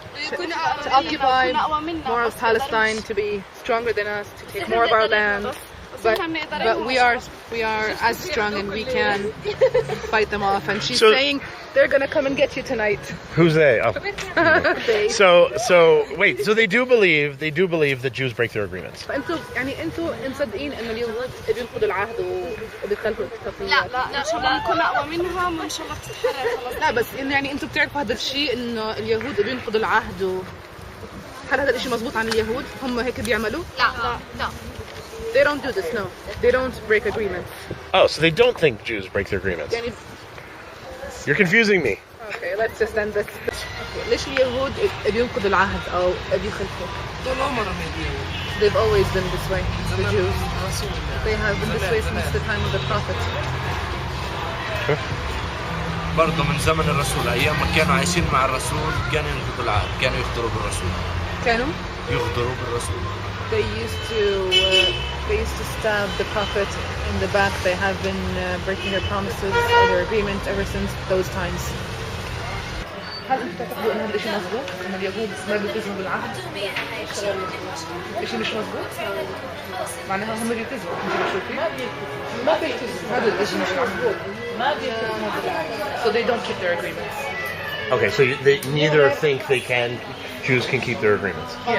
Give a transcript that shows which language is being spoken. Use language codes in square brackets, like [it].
[en] So to occupy more of Palestine, to be stronger than us, to take more of our land. But we are as strong and we can fight them off. And she's saying they're gonna come and get you tonight. Who's they? Oh. They. So wait. So they do believe that Jews break their agreements. [ar] فأنتوا أنتوا مصدقين إن اليهود بينقضوا العهد وبيخالفوا الاتفاقيات؟ لا إن شاء الله نكون أقوى منهم وإن شاء الله تتحرر خلاص. لا بس يعني أنتوا بتعرفوا هذا الشيء إنه اليهود بينقضوا العهد هل هذا الشيء مزبوط عن اليهود؟ هم هيك بيعملوا؟ لا. [en] They don't do this, no. They don't break agreements. Oh, so they don't think Jews break their agreements. You're confusing me. Okay, let's just end this. [ar] ليش اليهود بينقضوا العهد أو بيخلفوا؟ [en] They've always been this way, the Jews. They have been this way since the time of the Prophet. [ar] برضه من زمن الرسول أيام ما كانوا عايشين مع الرسول كانوا ينقضوا العهد كانوا يغدروا بالرسول كانوا؟ يغدروا بالرسول. [en] They used to stab the Prophet in the back. They have been breaking their promises or their agreements ever since those times. [ar] هل انتم تعتقدوا ان هذا الشيء مضبوط؟ ان اليهود ما بيلتزموا بالعهد؟ الشيء مش مضبوط؟ معناها هم بيلتزموا، انتم بتشوفين؟ ما بيلتزموا، هذا الشيء مش مضبوط. ما بيلتزموا بالعهد. [en] So they don't keep their agreements. Okay, so they neither think Jews can keep their agreements.